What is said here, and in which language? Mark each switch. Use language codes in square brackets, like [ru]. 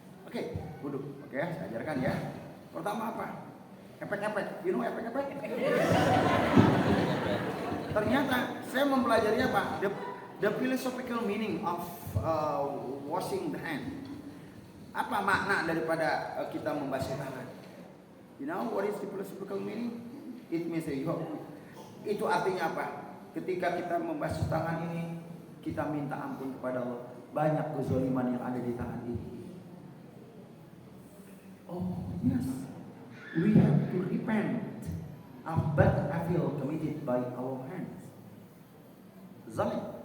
[id] Okay, wudu. Okay, saya ajarkan ya. Pertama apa? Epek-epek. [en] You know [id] epek-epek? Ternyata saya mempelajari apa? [en] The philosophical meaning of washing the hand. [id] Apa makna daripada kita membasuh tangan? [en] You know what is the philosophical meaning? It means [id] itu artinya apa? Ketika kita membasuh tangan ini, kita minta ampun kepada Allah. Banyak kezaliman yang ada di tangan ini. [en] Oh yes, we have to repent of bad evil committed by our hands. Zalim.